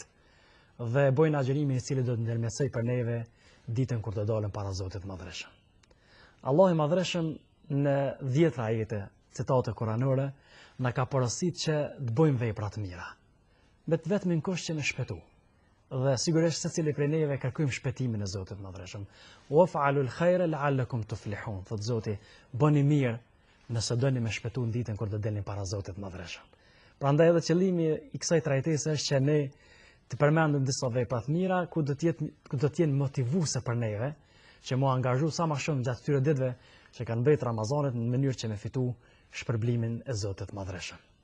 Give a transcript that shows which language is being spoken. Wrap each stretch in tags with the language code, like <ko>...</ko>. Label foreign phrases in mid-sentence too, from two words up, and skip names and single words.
<sq>Dhe bojnë agjërimin i cili do të ndërmjetësoj për neve ditën kur të dalëm para Zotit të Madhreshëm. Allahu i Madhreshëm në 10 ajete citate kuranore na ka porositur që të bëjmë vepra të mira. Vetëm në kusht që me shpëtu. Dhe sigurisht secili prej neve kërkojmë shpëtimin e Zotit të Madhreshëm.</sq> <ar>وافعلوا الخير لعلكم تفلحون.</ar> <sq>Thot Zoti, bëni mirë nëse doni me shpëtu në ditën kur do delni para Zotit të Madhreshëm. Prandaj edhe qëllimi i kësaj trajtese është që ne të përmendim disa vepra të mira ku do të jenë motivuese për neve, që mu angazhu sa më shumë gjatë këtyre ditëve që kanë mbet Ramazanit në mënyrë që me fitu shpërblimin e Zotit të Madhreshëm.</sq>